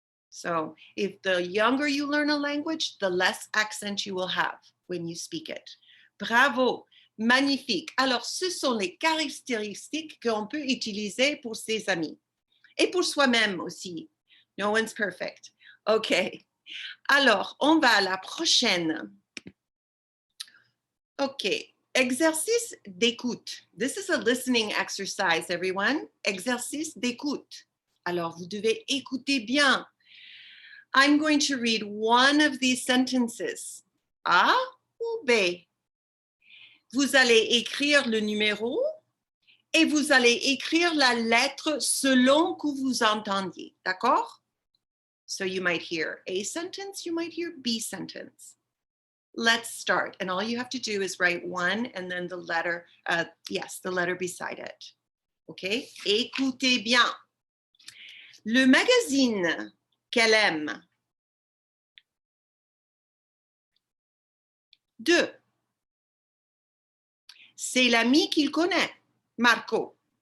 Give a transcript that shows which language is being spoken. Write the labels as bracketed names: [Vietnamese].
[English] So if the younger you learn a language, the less accent you will have when you speak it. [French] Bravo, magnifique. Alors, ce sont les caractéristiques qu'on peut utiliser pour ses amis et pour soi-même aussi. [English] No one's perfect. [French] OK. Alors, on va à la prochaine. OK. Exercice d'écoute. [English] This is a listening exercise, everyone. [French] Exercice d'écoute. Alors, vous devez écouter bien. [English] I'm going to read one of these sentences. [French] A ou B? Vous allez écrire le numéro et vous allez écrire la lettre selon que vous entendiez. D'accord? [English] So you might hear A sentence, you might hear B sentence. Let's start. And all you have to do is write one and then the letter, the letter beside it. [French] OK? Écoutez bien. Le magazine qu'elle aime. 2. C'est l'ami qu'il connaît, Marco.